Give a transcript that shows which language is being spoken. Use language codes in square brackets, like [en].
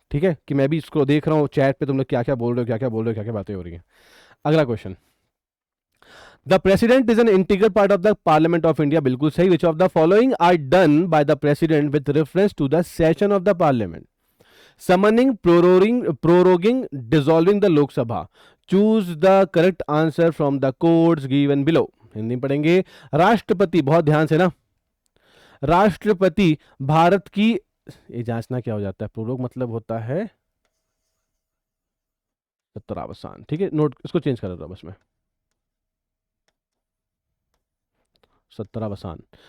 [hi] ठीक है, कि मैं भी इसको देख रहा हूँ चैट पे, तुम लोग क्या क्या बोल रहे हो, क्या क्या बोल रहे हो, क्या क्या बातें हो रही हैं। अगला question, [en] the president is an integral part of the parliament of India, [hi] बिल्कुल सही। [en] Which of the following are done by the president with reference to the session of the parliament? Summoning, proroguing, dissolving the Lok Sabha. Choose the correct answer from the codes given below. [hi] Hindi में पढ़ेंगे। राष्ट्रपति, बहुत ध्यान से ना, राष्ट्रपति भारत की, ये जांचना क्या हो जाता है, प्रोरोग मतलब होता है सत्तावसान। ठीक है, नोट इसको चेंज कर देता हूं बस मैं, सत्तावसान।